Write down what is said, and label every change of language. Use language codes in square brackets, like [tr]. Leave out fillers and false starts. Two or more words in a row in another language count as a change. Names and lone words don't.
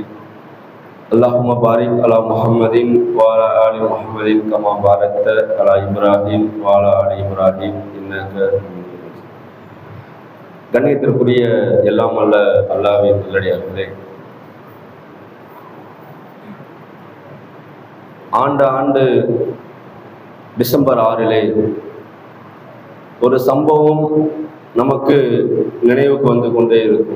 [ar] اللهم بارك على محمد وعلى ال محمد كما باركت على ابراهيم وعلى ال ابراهيم انك حميد مجيد. [ta] கண்ணியத்திற்குரிய எல்லாம் அல்ல அல்லாஹ்வின் நல்லடியார்களே, ஆண்டு டிசம்பர் 6 ஒரு சம்பவம் நமக்கு நினைவுக்கு வந்து கொண்டே இருக்கும்.